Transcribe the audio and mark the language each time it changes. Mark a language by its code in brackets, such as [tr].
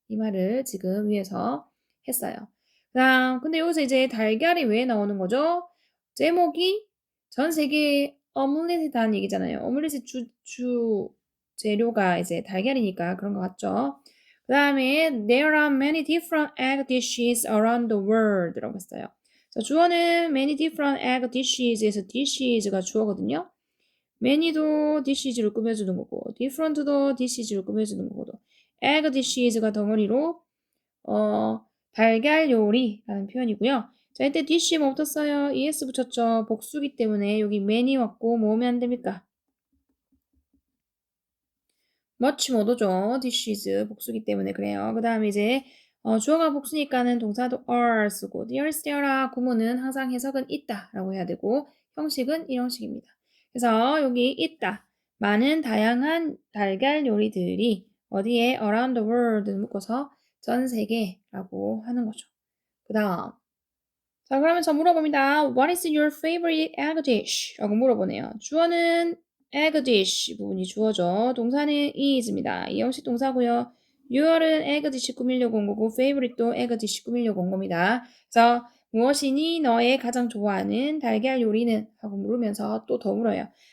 [ko] 이 말을 지금 위에서 했어요. 근데 여기서 이제 달걀이 왜 나오는 거죠? 제목이 전 세계에 오믈렛이다는 얘기잖아요. 오믈렛의 주 재료가 이제 달걀이니까 그런 것 같죠? 그 다음에 There are many different egg dishes around the world 라고 했어요. 자, 주어는 [en] many different egg dishes [ko] 에서 dishes가 주어거든요. many도 dishes를 꾸며주는 거고 different도 dishes를 꾸며주는 거고 egg dishes가 덩어리로 달걀 요리라는 표현이고요. 자, 이때 dish 뭐 붙었어요? es 붙였죠. 복수기 때문에 여기 many 왔고 뭐 오면 안 됩니까? much 못 오죠. dishes 복수기 때문에 그래요. 그 다음에 이제 주어가 복수니까는 동사도 are 쓰고 there's there라 구문은 항상 해석은 있다 라고 해야 되고 형식은 이 형식입니다. 그래서 여기 있다. 많은 다양한 달걀 요리들이 어디에 [en] around the world [ko] 묶어서 전 세계라고 하는 거죠. 그 다음 자 그러면 저 물어봅니다. [en] What is your favorite egg dish? [ko] 라고 물어보네요. 주어는 egg dish 부분이 주어죠. 동사는 is입니다. 이 형식 동사고요. your은 egg dish 꾸미려고 온 거고 favorite도 egg dish 꾸미려고 온 겁니다. 그래서 무엇이니 너의 가장 좋아하는 달걀 요리는? 하고 물으면서 또 더 물어요.